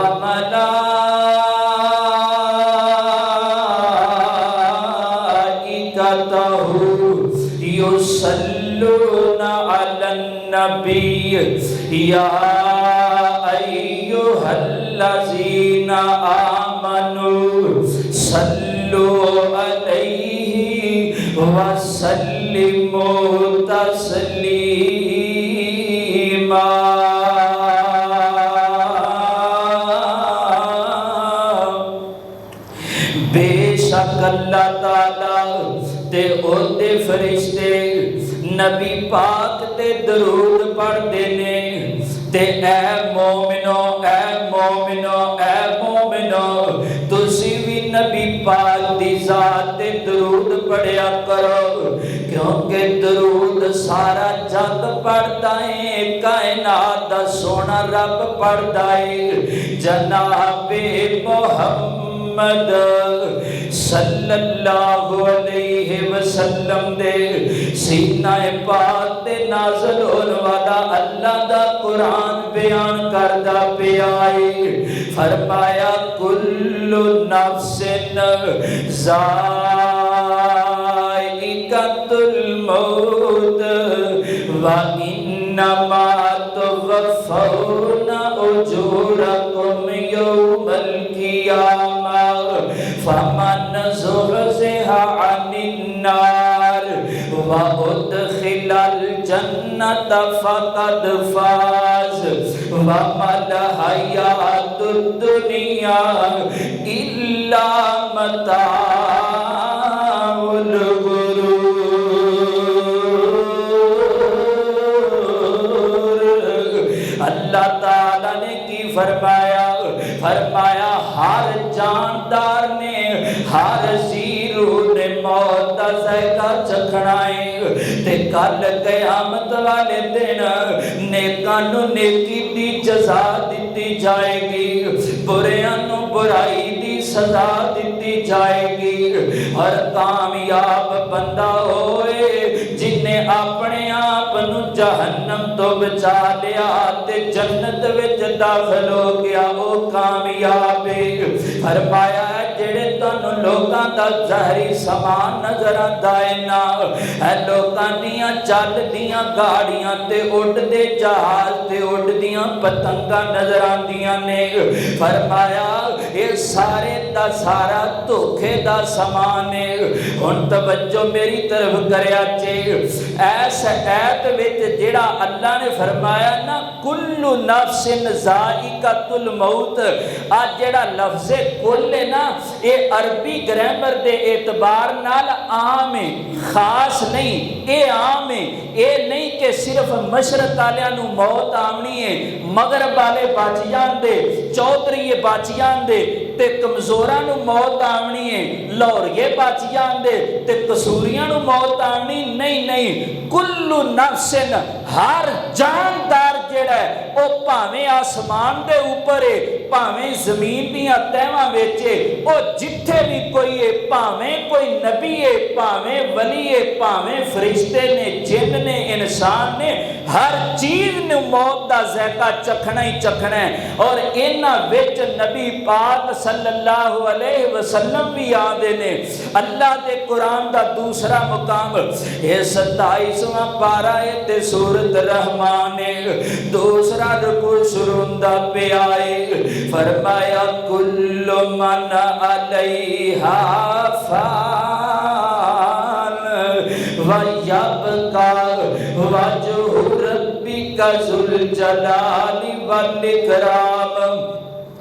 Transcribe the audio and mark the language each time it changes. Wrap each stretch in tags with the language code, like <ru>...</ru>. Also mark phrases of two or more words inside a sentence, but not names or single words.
<ar>ملائکتہ یصلون علی النبی یا ایھا الذین آمنوا صلوا علیہ وسلموا تسلیما۔</ar> <pa>بے شک اللہ تعالیٰ تے او دے فرشتے نبی پاک تے درود پڑھتے نے، تے اے مومنو اے مومنو اے مومنو تسی بھی نبی پاک دی ذات تے درود پڑھیا کرو، کیونکہ درود سارا جگ پڑھتا ہے، کائنات دا سونا رب پڑھتا ہے، جناب محمد</pa> <ar>صلی اللہ علیہ وسلم</ar> <pa>دے سینہ پاک تے نازل ہونے والا اللہ دا قرآن بیان کردہ پیائے، فرمایا</pa> <ar>کل نفس ذائقۃ الموت وانما توفون اجورکم یوم القیامہ فمن زحزح عن النار وادخل الجنة فقد فاز وما الحیاۃ الدنیا الا متاع الغرور۔</ar> <pa>اللہ تعالیٰ نے کی فرمایا ہر جاندار نے ہر زیرو نے موت دا ذائقہ چکھنا ہے، تے کل قیامت والے دن نیکاں نو نیکی دی جزا دتی جائے گی، بریاں نو برائی دی سزا دتی جائے گی، اور کامیاب بندہ ہوئے جن نے اپنے آپ نو جہنم تو بچا لیا تے جنت وچ داخل ہو گیا،</pa> <ur>وہ کامیاب ہے۔</ur> <pa>فرمایا جڑے تانوں لوکاں دا ظاہری سامان نظر آندا ہے نا، اے لوکاں دیاں چل دیاں گاڑیاں تے اڑدے جہاز تے اڑدیاں پتنگاں نظر آندیاں نے، فرمایا یہ سارے دا سارا دھوکھے دا سامان ہے۔ ہن توجہ میری طرف کریا جے، ایس ایت وچ جڑا اللہ نے فرمایا نا</pa> <ar>کل نفس ذائقۃ الموت،</ar> <pa>آج جڑا لفظ کل ہے نا یہ عربی گرامر دے اعتبار نال عام ہے، خاص نہیں، اے عام ہے، اے نہیں کہ صرف مشرق والیاں نو موت آمنی ہے، مغرب والے بچ جاندے، چودھریے بچ جاندے تے کمزوراں نو موت آمنی ہے، لاہوریے بچ جاندے تے قصوریاں نو موت آمنی نہیں، نہیں،</pa> <ar>کل نفس</ar> <pa>ہر جاندار جڑا ہے او پاویں آسمان دے اوپر ہے، پاویں زمین دیاں تہواں وچ ہے، او جتھے بھی کوئی ہے، پاویں کوئی نبی ہے، پاویں ولی ہے، پاویں فرشتے نے، جن نے، انسان نے، ہر چیز نے موت دا ذائقہ چکھنا ہی چکھنا ہے، اور انہاں وچ نبی پاک</pa> <ar>صلی اللہ علیہ وسلم</ar> <pa>بھی آدھے نے۔ اللہ دے قرآن دا دوسرا مقام یہ 27واں پارہ تے سورۃ رحمان، دوسرا رکوع شروع دا پہ آئے، فرمایا</pa> <ar>کل من علیہا فان ویبقى وجہ ربک ذو الجلال والاکرام۔</ar>